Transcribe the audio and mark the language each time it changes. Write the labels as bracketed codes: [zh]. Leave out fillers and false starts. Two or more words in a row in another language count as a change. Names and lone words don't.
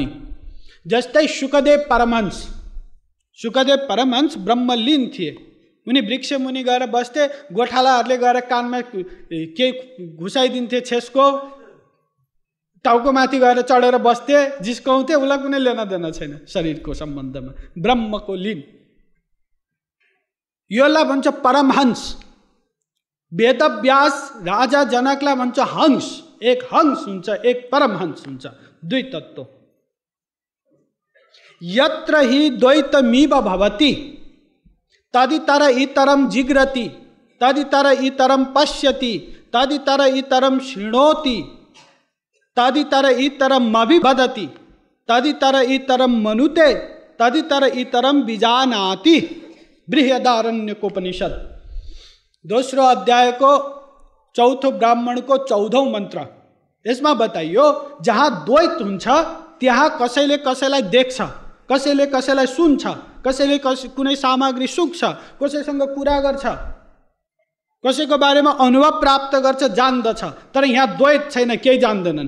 [ne] जस्तै शुकदेव परमहंस। शुकदेव परमहंस ब्रह्मलीन थिए। उनी वृक्ष मुनि गएर बस्थे, गोठालाहरूले गएर कानमा के घुसाइदिन्थे छेसको, टाउको माथि गएर चढेर बस्थे, जिस्काउँथे, उसलाई कुनै [hi] लेना देना [ne] छैन शरीरको सम्बन्धमा। ब्रह्मको लीन, योलाई भन्छ परमहंस। वेदव्यास राजा जनकलाई भन्छ हंस। एक हंस हुन्छ, एक परमहंस हुन्छ, दुई तत्त्व। [sa] यत्र हि द्वैतमिव भवति तदितर इतरम जिग्रति तदितर इतरम पश्यति तदितर इतरम शृणोति तदितर इतरम अभिवदति तदितर इतरम मनुते तदितर इतरम विजानाति। [ne] बृहदारण्यकोपनिषद 2 अध्यायको 4 ब्राह्मणको 14औं मन्त्र। यसमा बताइयो जहाँ द्वैत हुन्छ त्यहाँ कसैले कसैलाई देख्छ, कसैले कसैलाई सुन्छ, कसैले कुनै सामग्री सुक्छ, कसैसँग कुरा गर्छ, कसैको बारेमा अनुभव प्राप्त गर्छ, जान्दछ, तर यहाँ द्वैत छैन, केही जान्दैनन्।